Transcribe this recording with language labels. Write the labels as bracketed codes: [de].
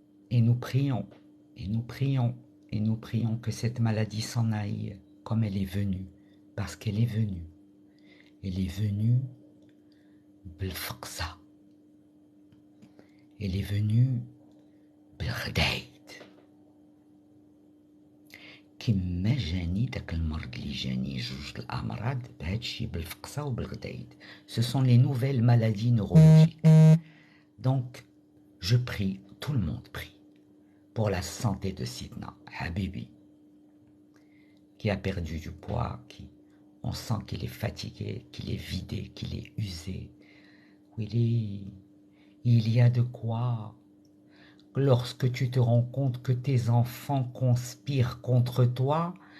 [fr] Et nous prions, et nous prions, et nous prions que cette maladie s'en aille comme elle est venue. Parce qu'elle est venue. Elle est venue [ar] بالفقصة. [fr] Elle est venue [ar] بالغدايد. كما جاني داك المرض اللي جاني جوج الأمراض بهادشي بالفقصة وبالغدايد. [fr] Ce sont les nouvelles maladies neurologiques. Donc, je prie, tout le monde prie, pour la santé de Sidna Habibi, qui a perdu du poids, on sent qu'il est fatigué, qu'il est vidé, qu'il est usé. Willy, il y a de quoi. Lorsque tu te rends compte que tes enfants conspirent contre toi,